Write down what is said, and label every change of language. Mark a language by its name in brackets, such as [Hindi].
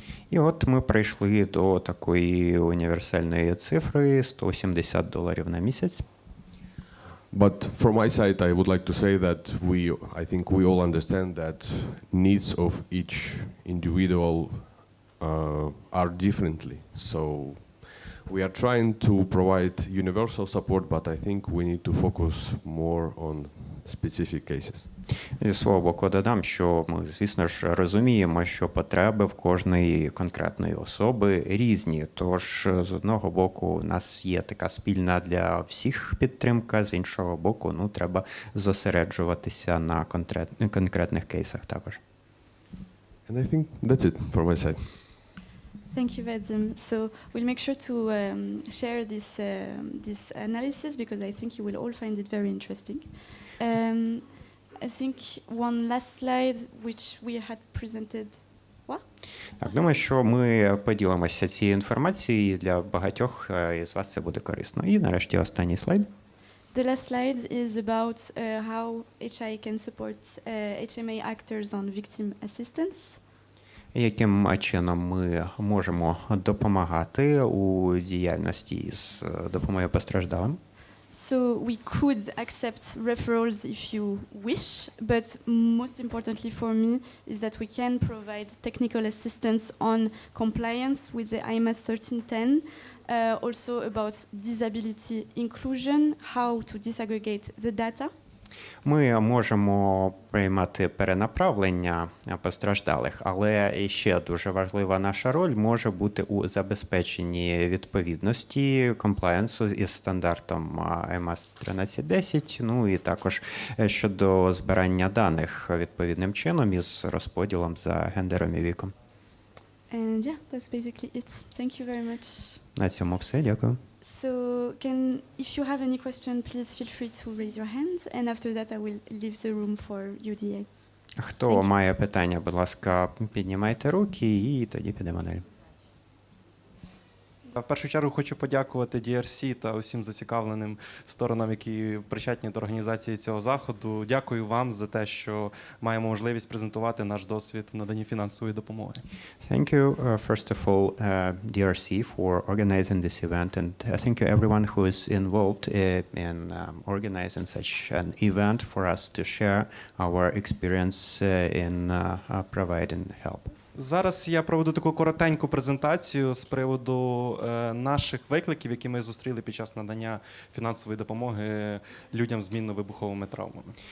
[Ukrainian] І от ми прийшли до такої універсальної цифри $170 на місяць. [English] But from my side, I would like to say that I think we all understand that needs of each individual are differently. So we are trying to provide universal support, but I think we need to focus more on specific cases. [Ukrainian] Зі свого боку додам, що ми, звісно ж, розуміємо, що потреби в кожної конкретної особи різні. Тож, з одного боку, у нас є така спільна для всіх підтримка, з іншого боку, треба зосереджуватися на конкретних кейсах також. [English] And I think that's it from my side. Thank you, Vadim. So we'll make sure to share this analysis because I think you will all find it very interesting. I think one last slide which we had presented. What? [Ukrainian] Так, думаю, що ми поділимося цією інформацією, і для багатьох із вас це буде корисно. І нарешті останній слайд. [English] The last slide is about how HI can support HMA actors on victim assistance. [Ukrainian] Яким чином ми можемо допомагати у діяльності з допомогою постраждалим? [English] So we could accept referrals if you wish, but most importantly for me is that we can provide technical assistance on compliance with the IMAS 1310, also about disability inclusion, how to disaggregate the data. [Ukrainian] Ми можемо приймати перенаправлення постраждалих, але ще дуже важлива наша роль може бути у забезпеченні відповідності комплаєнсу із стандартом IMAS 1310, і також щодо збирання даних відповідним чином із розподілом за гендером і віком. [English] And yeah, that's basically it. Thank you very much. [Ukrainian] На цьому все. Дякую. [English] So if you have any question, please feel free to raise your hand, and after that I will leave the room for UDA. [Ukrainian] Хто має питання, будь ласка, піднімайте руки і тоді підемо далі. В першу чергу хочу подякувати DRC та усім зацікавленим сторонам, які причетні до організації цього заходу. Дякую вам за те, що маємо можливість презентувати наш досвід в наданні фінансової допомоги. [English] Thank you, first of all, DRC for organizing this event, and thank you everyone who is involved in organizing such an event for us to share our experience in providing help. [Ukrainian] Зараз я проведу таку коротеньку презентацію з приводу наших викликів, які ми зустріли під час надання фінансової допомоги людям з мінно-вибуховими травмами.